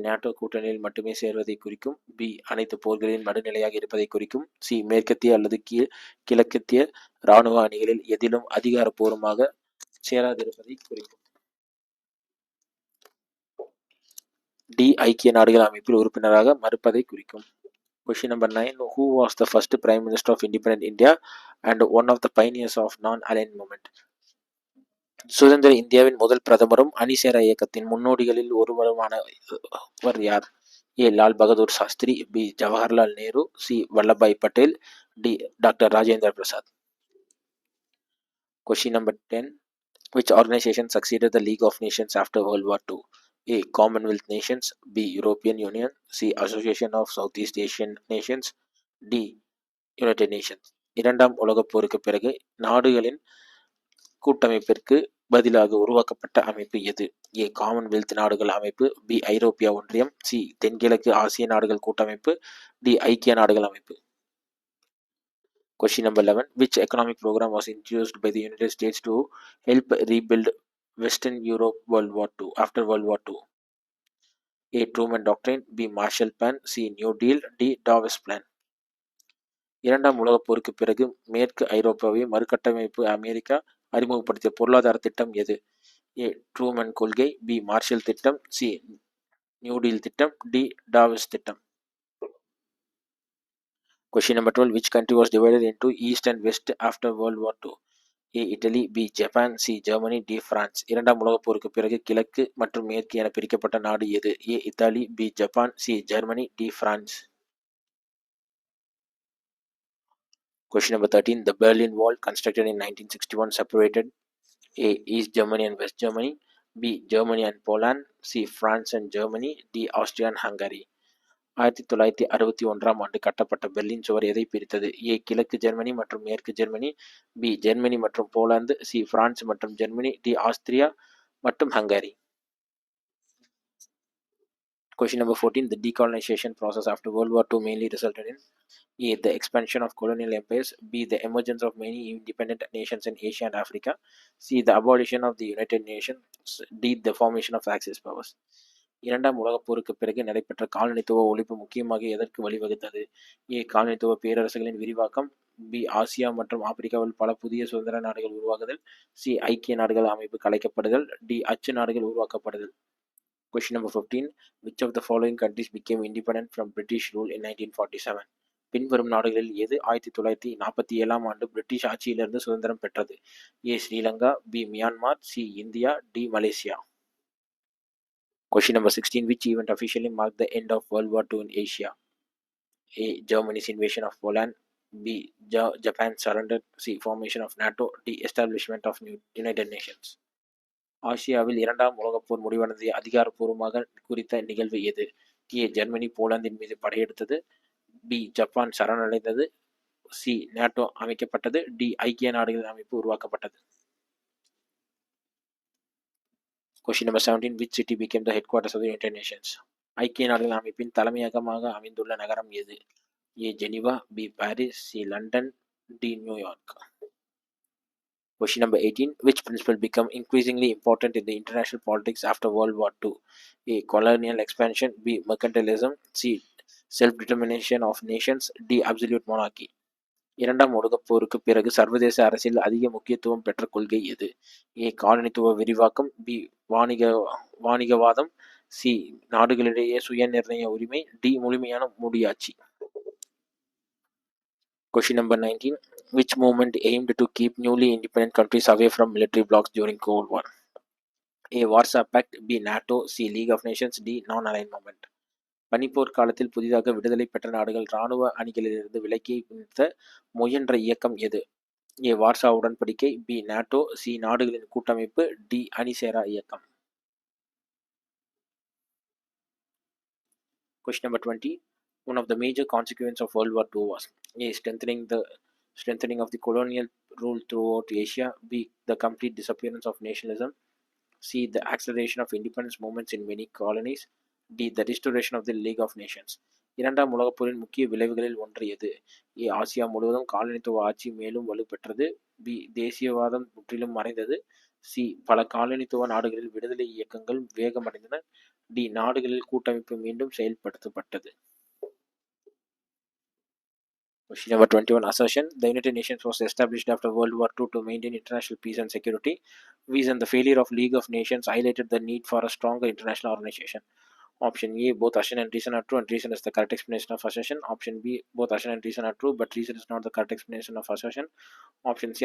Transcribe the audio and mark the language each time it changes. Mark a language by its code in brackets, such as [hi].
[ta] NATO கூட்டணியில் மட்டுமே சேர்வதை குறிக்கும், பி. அனைத்து போர்களின் நடுநிலையாக இருப்பதை குறிக்கும், சி. மேற்கத்திய அல்லது கிழக்கத்திய இராணுவ அணிகளில் எதிலும் அதிகாரப்பூர்வமாக சேராதிருப்பதை குறிக்கும், டி. ஐக்கிய நாடுகள் அமைப்பில் உறுப்பினராக மறுப்பதை குறிக்கும். [en] Question number 9. Who was the first Prime Minister of Independent India and one of the pioneers of non-aligned movement? [ta] சுதந்திர இந்தியாவின் முதல் பிரதமரும் அணிசேரா இயக்கத்தின் முன்னோடிகளில் ஒருவருமானவர் யார்? ஏ. Lal Bahadur Shastri, B. Jawaharlal Nehru, C. Vallabhbhai Patel, D. Doctor Rajendra Prasad. [en] Question number 10. Which organization succeeded the League of Nations after World War II? A. Commonwealth Nations, B. European Union, C. Association of Southeast Asian Nations, D. [ta] United Nations. இரண்டாம் உலகப் போருக்கு பிறகு நாடுகளின் கூட்டமைப்பிற்கு பதிலாக உருவாக்கப்பட்ட அமைப்பு எது? ஏ Commonwealth நாடுகள் அமைப்பு, பி ஐரோப்பிய ஒன்றியம், சி தென்கிழக்கு ஆசிய நாடுகள் கூட்டமைப்பு, டி ஐக்கிய நாடுகள் அமைப்பு. [en] Question number 11. Which economic program was introduced by the United States to help rebuild Western Europe after World War II? A. Truman Doctrine, B. Marshall Plan, C. New Deal, D. Davos Plan. [ta] இரண்டாம் உலகப் போருக்கு பிறகு மேற்கு ஐரோப்பாவை மறுகட்டமைப்பு America அறிமுகப்படுத்திய பொருளாதார திட்டம் எது? ஏ ட்ரூமன் கொள்கை, பி மார்ஷல் திட்டம், சி நியூ டீல் திட்டம், டி டாவிஸ் திட்டம். [en] Question number 12. Which country was divided into East and West after World War II? [ta] A idli, B Japan, C Germany, D France. இரண்டாம் உலகப் போருக்கு பிறகு கிழக்கு மற்றும் மேற்கு என பிரிக்கப்பட்ட நாடு எது? ஏ Italy, B Japan, C Germany, D France. [en] Question number 13. The Berlin Wall, constructed in 1961, separated A. East Germany and West Germany, B. Germany and Poland, C. France and Germany, D. Austria and Hungary. [ta] 1961 கட்டப்பட்ட Berlin சுவர் எதை பிரித்தது? ஏ கிழக்கு Germany மற்றும் மேற்கு Germany, B Germany மற்றும் Poland, C France மற்றும் Germany, D Austria மற்றும் Hungary. [en] Question number 14. The decolonization process after World War II mainly resulted in A. The expansion of colonial empires, B. The emergence of many independent nations in Asia and Africa, C. The abolition of the United Nations, D. The formation of Axis powers. [ta] இரண்டாம் உலகப் போருக்கு பிறகு நடைபெற்ற காலனித்துவ ஒழிப்பு முக்கியமாக எதற்கு வழிவகுத்தது? ஏ காலனித்துவ பேரரசுகளின் விரிவாக்கம், பி ஆசியா மற்றும் ஆப்பிரிக்காவில் பல புதிய சுதந்திர நாடுகள் உருவாகுதல், சி ஐக்கிய நாடுகள் அமைப்பு கலைக்கப்படுதல், டி அச்சு நாடுகள் உருவாக்கப்படுதல். [en] Question number 15. Which of the following countries became independent from British rule in 1947? [ta] பின்வரும் நாடுகளில் எது 1947 பிரிட்டிஷ் ஆட்சியிலிருந்து சுதந்திரம் பெற்றது? ஏ Sri Lanka, B Myanmar, C India, D Malaysia. [en] Question number 16. Which event officially marked the end of World War II in Asia? A. Germany's invasion of Poland, B. Japan's surrender, C. Formation of NATO, D. Establishment of United Nations. [ta] ஆசியாவில் இரண்டாம் உலகப் போர் முடிவடைந்ததை அதிகாரப்பூர்வமாக குறித்த நிகழ்வு எது? ஏ Germany போலாந்தின் மீது படையெடுத்தது, B Japan சரணடைந்தது, C NATO அமைக்கப்பட்டது, D ஐக்கிய நாடுகள் அமைப்பு உருவாக்கப்பட்டது. [en] Question number 17. Which city became the headquarters of the United Nations? [ta] ஐக்கிய நாடுகள் அமைப்பின் தலைமையகமாக அமைந்துள்ள நகரம் எது? ஏ Geneva, B Paris, C London, D New York. [en] Question number 18. Which principle became increasingly important in the international politics after World War II? A. Colonial expansion, B. Mercantilism, C. Self-determination of nations, D. Absolute monarchy. [ta] இரண்டாம் உலகப் போருக்கு பிறகு சர்வதேச அரசியல் அதிக முக்கியத்துவம் பெற்ற கொள்கை எது? ஏ காலனித்துவ விரிவாக்கம், பி வாணிகவாதம், சி நாடுகளிடையே சுய நிர்ணய உரிமை, டி முழுமையான முடியாட்சி. [en] Question number 19. Which movement aimed to keep newly independent countries away from military blocs during Cold War? A. Warsaw Pact, B. NATO, C. League of Nations, D. Non-aligned movement. [ta] பனிப்போர் காலத்தில் புதிதாக விடுதலை பெற்ற நாடுகள் இராணுவ அணிகளிலிருந்து விலக்கி நிறுத்த முயன்ற இயக்கம் எது? ஏ வார்சா உடன்படிக்கை, பி நாட்டோ, சி நாடுகளின் கூட்டமைப்பு, டி அணிசேரா இயக்கம். [en] Question number 20. One of the major consequences of World War II was A. Strengthening of the colonial rule throughout Asia, B. The complete disappearance of nationalism, C. The acceleration of independence movements in many colonies, D. The restoration of the League of Nations. [ta] இரண்டாம் உலகப் போரின் முக்கிய விளைவுகளில் ஒன்று எது? ஏ Asia முழுவதும் காலனித்துவ ஆட்சி மேலும் வலுப்பெற்றது, பி தேசியவாதம் முற்றிலும் மறைந்தது, சி பல காலனித்துவ நாடுகளில் விடுதலை இயக்கங்கள் வேகமடைந்தன, டி நாடுகளில் கூட்டமைப்பு மீண்டும் செயல்படுத்தப்பட்டது. [en] Question number 21. Assertion. The United Nations was established after World War II to maintain international peace and security. Reason. The failure of League of Nations highlighted the need for a stronger international organization. Option A. Both assertion and reason are true, and reason is the correct explanation of assertion. Option B. Both assertion and reason are true, but reason is not the correct explanation of assertion. Option C.